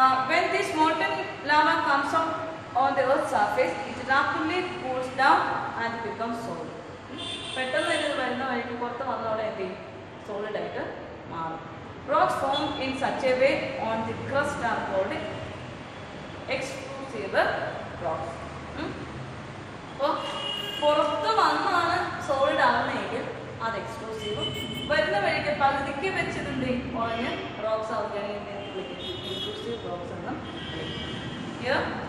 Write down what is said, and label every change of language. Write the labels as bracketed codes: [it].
[en] When this molten lava comes up on the earth's surface, it rapidly cools down and becomes solid. [ml] പെട്ടെന്ന് ഇത് വരുന്ന വഴിക്ക് പുറത്ത് വന്നതോടെ എന്ത് ചെയ്യും, സോളിഡ് ആയിട്ട് മാറും. [en] Rocks formed in such a way on the crust are called extrusive rocks. [ml] അപ്പോൾ പുറത്ത് വന്നാണ് സോളിഡ് ആവുന്നതെങ്കിൽ അത് എക്സ്ക്ലൂസീവും, വരുന്ന വഴിക്ക് പകുതിക്ക് വെച്ചിട്ടുണ്ട് ഉറഞ്ഞ റോക്സ് ആവുകയാണെങ്കിൽ ഇൻക്ലൂസീവ് റോക്സ് എന്നും വിളിക്കും.